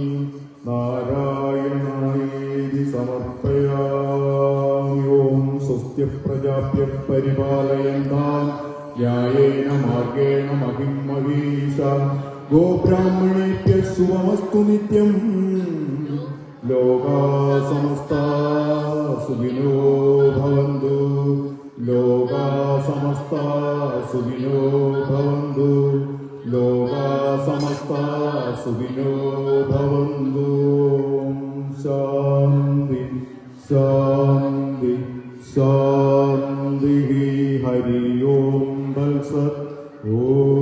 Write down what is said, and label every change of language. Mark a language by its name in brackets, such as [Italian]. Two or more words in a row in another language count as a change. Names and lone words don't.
[Sanskrit] നാരായണായേതി സമർപ്പയാമി ഓം സ്വസ്തി പ്രജാഭ്യഃ പരിപാലയന്താം ന്യായേന മാർഗേണ മഹിം മഹീഷാ ഗോബ്രാഹ്മണേഭ്യഃ ശുഭമസ്തു നിത്യം ലോകാ സമസ്താ സുഖിനോ ഭവന്തു ലോകാ സമസ്താ സുഖിനോ ഭവന്തു ലോകാ സമസ്താ സുഖിനോ ഭവന്തു ശാന്തി ശാന്തി ശാന്തി ഹരി ഓം തത്സത് ഓം